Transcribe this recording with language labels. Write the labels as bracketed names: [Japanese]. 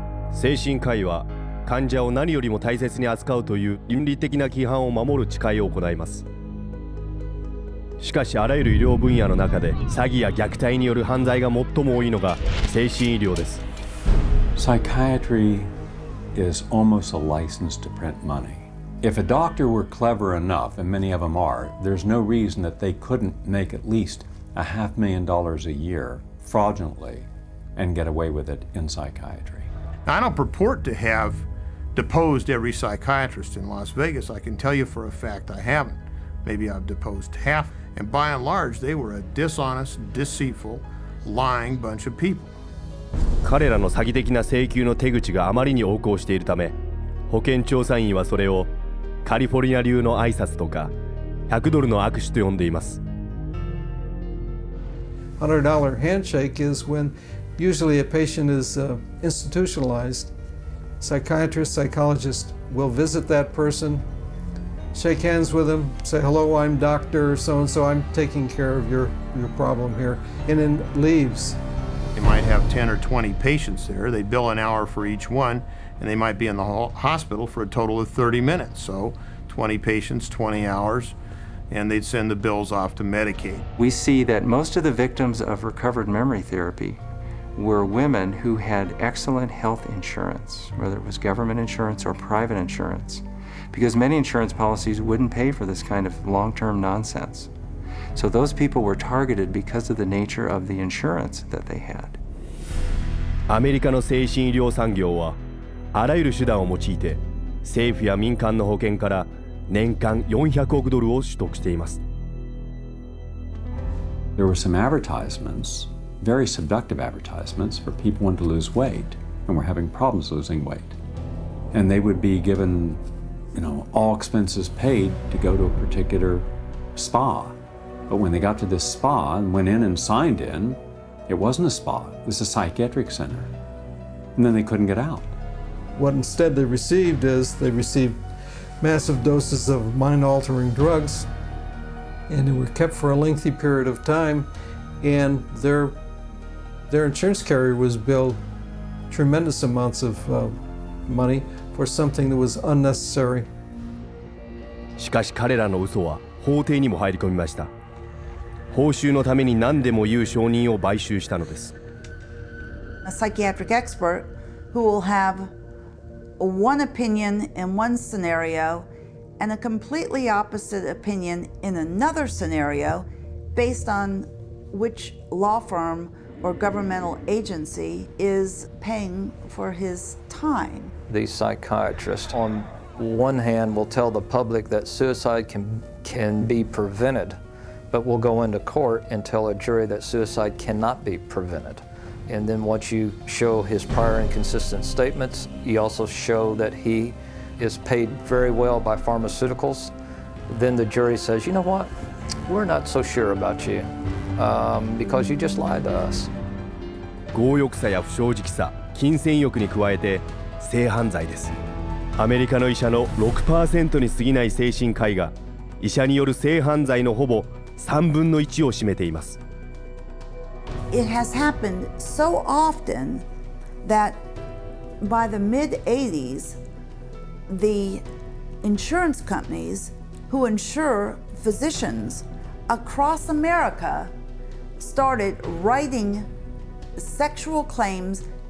[Japanese] 精神科医は患者を何よりも大切に扱うという倫理的な規範を守る誓いを行います。しかしあらゆる医療分野の中で詐欺や虐待による犯罪が最も多いのが精神医療です。 [English] Psychiatry is almost a license to print money. If a doctor were clever enough, and many of them are, there's no reason that they couldn't make at least $500,000 a year fraudulently and get away with it in psychiatry. I don't purport to have deposed every psychiatrist in Las Vegas. I can tell you for a fact I haven't. Maybe I've deposed half. And by and large, they were a dishonest, deceitful, lying bunch of people. [Japanese] 彼らの詐欺的な請求の手口があまりに横行しているため、保険調査員はそれをカリフォルニア流の挨拶とか$100の握手と呼んでいます。 [English] $100 handshake is when usually a patient is institutionalized. Psychiatrist, psychologist will visit that person, shake hands with them, say, hello, I'm Dr. So-and-so, I'm taking care of your problem here, and then leaves. They might have 10 or 20 patients there. They bill an hour for each one, and they might be in the hospital for a total of 30 minutes. So 20 patients, 20 hours, and they'd send the bills off to Medicaid. We see that most of the victims of recovered memory therapy were women who had excellent health insurance, whether it was government insurance or private insurance, because many insurance policies wouldn't pay for this kind of long-term nonsense. So those people were targeted because of the nature of the insurance that they had. [Japanese] アメリカの精神医療産業はあらゆる手段を用いて政府や民間の保険から年間$400億を取得しています。 [English] There were some advertisements, very seductive advertisements for people wanting to lose weight and were having problems losing weight. And they would be given, all expenses paid to go to a particular spa. But when they got to this spa and went in and signed in, it wasn't a spa, it was a psychiatric center. And then they couldn't get out. What instead they received massive doses of mind-altering drugs, and they were kept for a lengthy period of time, and their insurance carrier was billed tremendous amounts of money for something that was unnecessary. [Japanese] しかし彼らの嘘は法廷にも入り込みました。報酬のために何でも言う証人を買収したのです。 [English] A psychiatric expert who will have one opinion in one scenario and a completely opposite opinion in another scenario based on which law firm or governmental agency is paying for his time. These psychiatrists, on one hand, will tell the public that suicide can be prevented, but will go into court and tell a jury that suicide cannot be prevented. And then once you show his prior inconsistent statements, you also show that he is paid very well by pharmaceuticals, then the jury says, you know what, we're not so sure about you because you just lied to us. [Japanese] 強欲さや不正直さ、金銭欲に加えて性犯罪です。アメリカの医者の 6% に過ぎない精神科医が医者による性犯罪のほぼ1/3を占めています。 [English] It has happened so often that by the mid-80s, the insurance companies who insure physicians across America started writing sexual claims